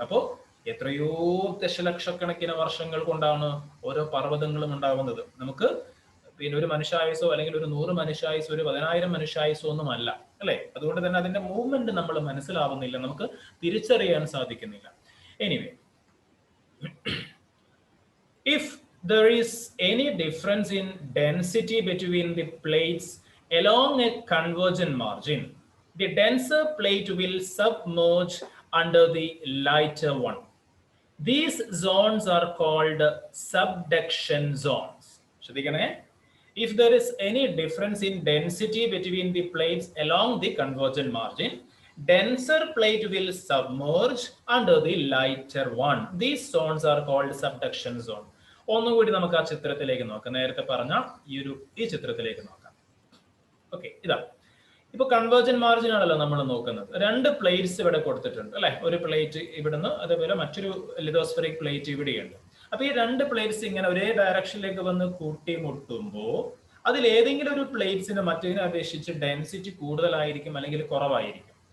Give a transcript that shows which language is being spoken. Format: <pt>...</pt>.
<ml>അപ്പോ എത്രയോ ദശലക്ഷക്കണക്കിന് വർഷങ്ങൾ കൊണ്ടാണ് ഓരോ പർവ്വതങ്ങളും ഉണ്ടാകുന്നത്. നമുക്ക് പിന്നെ ഒരു മനുഷ്യായുസോ അല്ലെങ്കിൽ ഒരു 100 മനുഷ്യായുസോ ഒരു 10,000 മനുഷ്യായുസോ ഒന്നും അല്ല അല്ലെ. അതുകൊണ്ട് തന്നെ അതിന്റെ മൂവ്മെന്റ് നമ്മൾ മനസ്സിലാവുന്നില്ല, നമുക്ക് തിരിച്ചറിയാൻ സാധിക്കുന്നില്ല.</ml> <en>Anyway, if there is any difference in density between the plates along a convergent margin, the denser plate will submerge under the lighter one. These zones are called subduction zones.</en> <ml>ശ്രദ്ധിക്കണേ,</ml> <en>if there is any difference in density between the plates along the convergent margin, denser plate will submerge under the lighter one. These zones are called subduction zone.</en> <ml>ഒന്നുകൂടി നമുക്ക് ആ ചിത്രത്തിലേക്ക് നോക്കാം. നേരത്തെ പറഞ്ഞ ഈ ചിത്രത്തിലേക്ക് നോക്കാം. ഓക്കെ, ഇതാ ഇപ്പൊ കൺവേർജൻ മാർജിൻ ആണല്ലോ നമ്മൾ നോക്കുന്നത്. രണ്ട് പ്ലേറ്റ്സ് ഇവിടെ കൊടുത്തിട്ടുണ്ട് അല്ലെ, ഒരു പ്ലേറ്റ് ഇവിടുന്ന്, അതേപോലെ മറ്റൊരു ലിതോസ്ഫെറിക് പ്ലേറ്റ് ഇവിടെയുണ്ട്. അപ്പൊ ഈ രണ്ട് പ്ലേറ്റ്സ് ഇങ്ങനെ ഒരേ ഡയറക്ഷനിലേക്ക് വന്ന് കൂട്ടിമുട്ടുമ്പോൾ അതിൽ ഏതെങ്കിലും ഒരു പ്ലേറ്റ്സിന് മറ്റേതിനെ അപേക്ഷിച്ച് ഡെൻസിറ്റി കൂടുതലായിരിക്കും അല്ലെങ്കിൽ കുറവായിരിക്കും.</ml>